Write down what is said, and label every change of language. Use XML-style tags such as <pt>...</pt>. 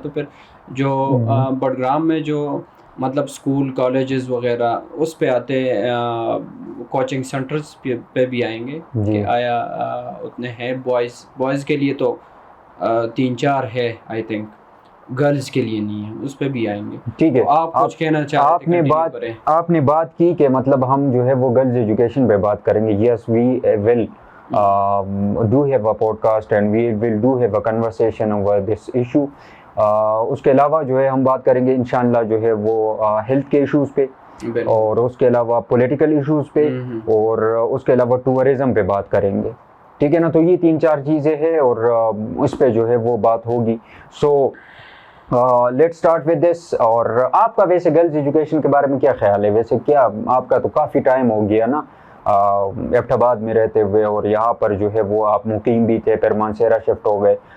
<ur>تو پھر جو بٹگرام میں جو مطلب اسکول کالجز وغیرہ اس پہ آتے، کوچنگ سینٹرز پہ بھی آئیں گے کہ آیا اتنے ہیں. بوائز کے لیے تو 3-4 ہے آئی تھنک، گرلز کے لیے نہیں ہے، اس پہ بھی آئیں گے. ٹھیک ہے، آپ کچھ کہنا چاہتے ہیں؟ آپ نے بات کی کہ مطلب ہم جو ہے وہ گرلز ایجوکیشن پہ بات کریں گے.</ur> <en>Yes we will do have a podcast and we will do have a conversation over this issue.</en> <ur>اس کے علاوہ جو ہے ہم بات کریں گے انشاءاللہ جو ہے وہ ہیلتھ کے ایشوز پہ، اور اس کے علاوہ پولیٹیکل ایشوز پہ، اور اس کے علاوہ ٹورزم پہ بات کریں گے. ٹھیک ہے نا، تو یہ 3-4 چیزیں ہیں اور اس پہ جو ہے وہ بات ہوگی.</ur> <en>So let start with this.</en> <ur>اور آپ کا ویسے گرلز ایجوکیشن کے بارے میں کیا خیال ہے؟ ویسے کیا آپ کا تو کافی ٹائم ہو گیا نا ابٹاباد میں رہتے ہوئے، اور یہاں پر جو ہے وہ آپ مقیم بھی تھے، پھر مانسہرہ شفٹ ہو گئے.</ur>